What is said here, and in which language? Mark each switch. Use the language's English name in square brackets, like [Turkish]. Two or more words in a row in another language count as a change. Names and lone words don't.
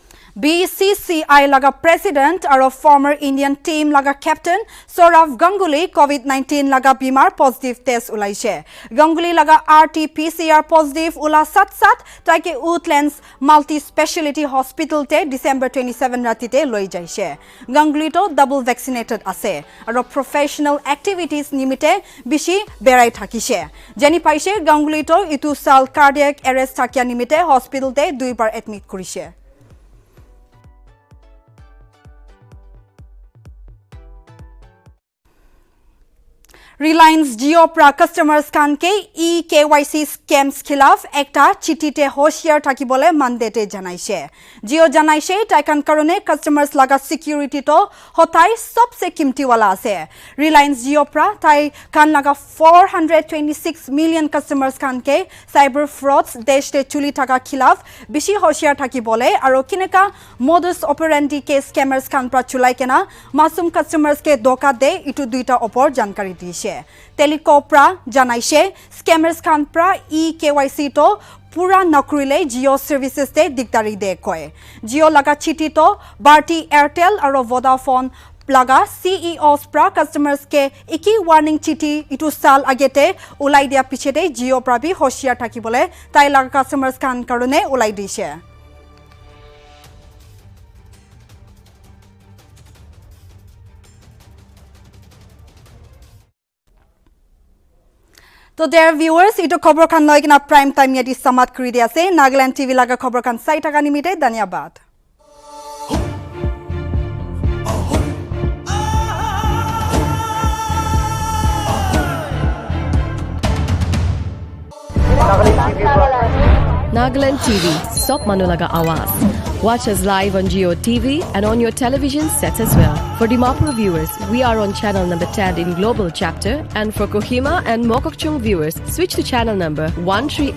[Naga Pidgin] BCCI laga president aro [English] former Indian team [Naga Pidgin] laga captain Sourav Ganguly COVID-19 laga bimar [English] positive test [Naga Pidgin] ulaise. Ganguly laga RT-PCR positive ula sat taike Woodlands multi-speciality hospital te December 27 ratite loi jaise. Ganguly to [English] double vaccinated [Naga Pidgin] ase aro [English] professional activities [Naga Pidgin] nimite bishi berai thakise. Jani paise Ganguly to itu sal [English] cardiac arrest [Naga Pidgin] thakia nimite hospital te 2 bar admit kurise. Reliance Jio pra customers kan ke [English] KYC scams [Naga Pidgin] khilaf ekta chitite hoshiar thakibole mandate janaise. Jio janaise taikan karone customers laga security to hotai sabse kimti wala ase. Reliance Jio pra tai kan laga 426 [English] million customers [Naga Pidgin] kan ke [English] cyber frauds [Naga Pidgin] deshte chuli thaka khilaf bishi hoshiar thakibole aro kineka [Latin] modus operandi [Naga Pidgin] ke scammers kan pra chulai kena masum customers ke doka de itu duita opor jankari dise. Telecopra janaise scammers khan pra KYC to pura nakrile Jio services te dikdari de koy. Jio laga chiti to Bharti Airtel aro Vodafone laga CEOs pra customers ke iki warning chiti itu sal agete ulai dia pichete Jio pra bi hoshiar thakibole tai laga customers khan karone ulai dise. [English] So dear viewers, [Naga Pidgin] ito khobor khan loi kina [English] prime time [Naga Pidgin] yadi samat kuri dia ase Nagaland TV laga khobor khan sai taka nimite dhanyabad. Nagaland TV, Sop Manulaga Awaz. [English] Watch us live on Jio TV and on your television sets as well. For Dimapur viewers, we are on channel number 10 in Global Chapter, and for Kohima and Mokokchung viewers, switch to channel number 138.